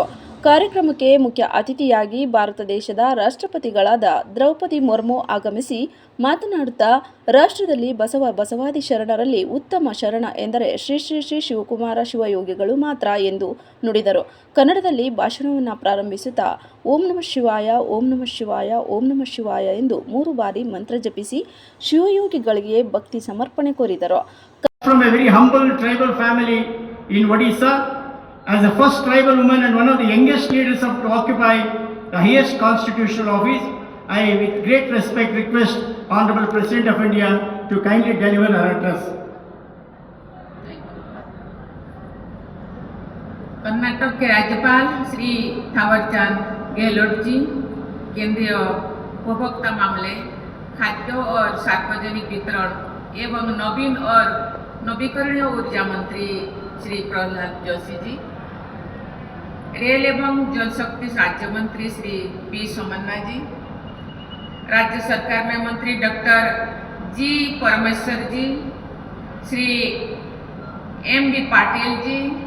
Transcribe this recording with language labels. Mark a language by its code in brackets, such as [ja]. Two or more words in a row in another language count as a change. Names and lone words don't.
[kn] ಕಾರ್ಯಕ್ರಮಕ್ಕೆ ಮುಖ್ಯ ಅತಿಥಿಯಾಗಿ ಭಾರತ ದೇಶದ ರಾಷ್ಟ್ರಪತಿಗಳಾದ ದ್ರೌಪದಿ ಮುರ್ಮು ಆಗಮಿಸಿ ಮಾತನಾಡುತ್ತಾ, ರಾಷ್ಟ್ರದಲ್ಲಿ ಬಸವಾದಿ ಶರಣರಲ್ಲಿ ಉತ್ತಮ ಶರಣ ಎಂದರೆ ಶ್ರೀ ಶ್ರೀ ಶ್ರೀ ಶಿವಕುಮಾರ ಶಿವಯೋಗಿಗಳು ಮಾತ್ರ ಎಂದು ನುಡಿದರು. ಕನ್ನಡದಲ್ಲಿ ಭಾಷಣವನ್ನು ಪ್ರಾರಂಭಿಸುತ್ತಾ [sa] ಓಂ ನಮಃ ಶಿವಾಯ, ಓಂ ನಮಃ ಶಿವಾಯ, ಓಂ ನಮಃ ಶಿವಾಯ [kn] ಎಂದು 3 ಬಾರಿ ಮಂತ್ರ ಜಪಿಸಿ ಶಿವಯೋಗಿಗಳಿಗೆ ಭಕ್ತಿ ಸಮರ್ಪಣೆ ಕೋರಿದರು. [en] From a very humble tribal family in Odisha, as the first tribal woman and one of the youngest leaders to occupy the highest constitutional office, I with great respect request Honorable President of India to kindly deliver her address. [hi] कर्नाटक के राज्यपाल श्री थावरचंद गहलोत जी, केंद्रीय उपभोक्ता मामले, खाद्य और सार्वजनिक वितरण एवं नवीन और नवीकरणीय ऊर्जा मंत्री श्री प्रहलाद जोशी जी, रेल एवं जलशक्ति राज्य मंत्री श्री पी सोमन्ना जी, राज्य सरकार में मंत्री डॉक्टर जी परमेश्वर जी, श्री एम बी पाटिल जी,